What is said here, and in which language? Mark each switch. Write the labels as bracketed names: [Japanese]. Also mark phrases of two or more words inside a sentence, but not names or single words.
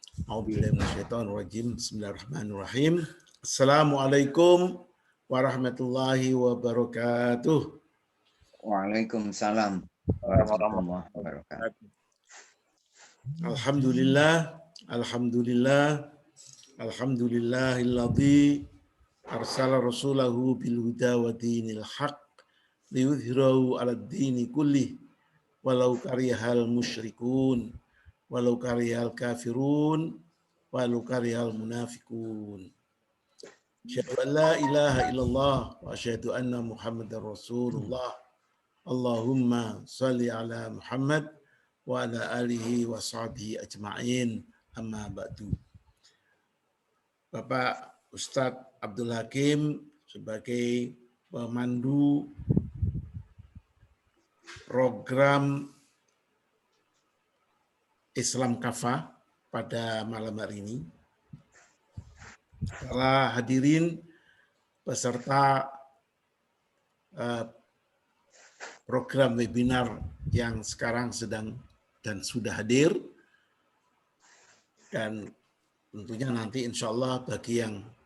[Arabic] أعوذ بالله من الشيطان الرجيم. بسم الله الرحمن الرحيم. السلام عليكم ورحمة الله وبركاته. وعليكم السلام ورحمة الله وبركاته. الحمد لله، الحمد لله الذي أرسل رسوله بالهدى ودين الحق ليظهره على الدين كله ولو كره المشركون ولو كره الكافرون ولو كره المنافقون. أشهد أن لا إله إلا الله وأشهد أن محمدا رسول الله. اللهم صل على محمد وعلى آله وصحبه أجمعين. أما بعد. [Indonesian] Bapak Ustadz Abdul Hakim sebagai pemandu program Islam Kafah pada malam hari ini, para hadirin peserta program webinar yang sekarang sedang dan sudah hadir, dan tentunya nanti [Arabic] إن شاء الله [Indonesian] bagi yang